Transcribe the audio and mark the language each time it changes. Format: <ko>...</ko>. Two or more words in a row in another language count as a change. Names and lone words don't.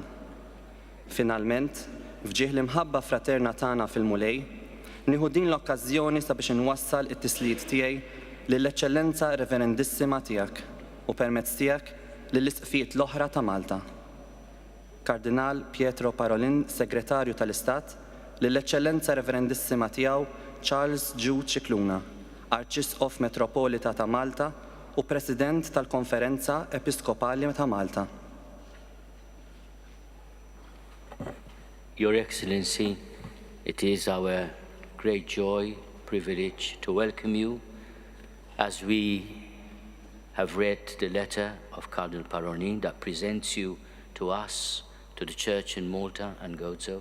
<mt>Finalment, fġieħ l-imħabba fraterna tagħna fil-mulej, nieħu din l-okkażjoni sabiex inwassal it-tisliet tiegħi lill-Eċċellenza Reverendissima tiegħek u permezz tiegħek lill-isqfijiet l-oħra ta' Malta. Kardinal Pietro Parolin, Segretarju tal-Istat, lill-Eċċellenza Reverendissima tiegħu Charles Jude Cicluna, Arċisqof Metropolita ta' Malta u President tal-Konferenza Episkopali ta' Malta.</mt> <en>Your Excellency, it is our great joy, privilege to welcome you as we have read the letter of Cardinal Parolin that presents you to us, to the Church in Malta and Gozo.</en>